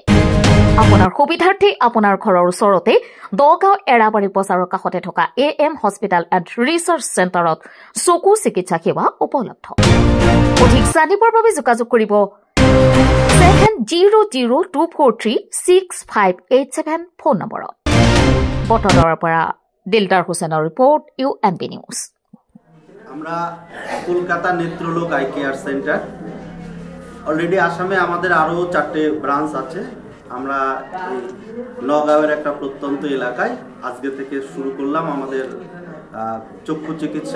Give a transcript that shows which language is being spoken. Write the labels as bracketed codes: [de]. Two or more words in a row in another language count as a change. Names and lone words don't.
[as] আপোনাৰ সুবিধাৰ্থে আপোনাৰ ঘৰৰ ওচৰতে দগাঁও এৰাবাৰী বজাৰৰ কাষতে থকা AM Hospital and Research Centerত চকু চিকিৎসা সেৱা উপলব্ধ। অধিক জানিবৰ বাবে যোগাযোগ কৰিব 7002436587 ফোন নম্বৰত। বটলৰ পৰা দিলদাৰ হুছেইনৰ ৰিপৰ্ট UNB নিউজ। [bn] আমরা কলকাতা নেত্রলোক আই কেয়ার সেন্টার অলরেডি আসামে আমাদের আরও 4টে ব্রাঞ্চ আছে। আমরা নগাঁওয়ের একটা প্রত্যন্ত এলাকায় আজকে থেকে শুরু করলাম আমাদের চক্ষু চিকিৎসা।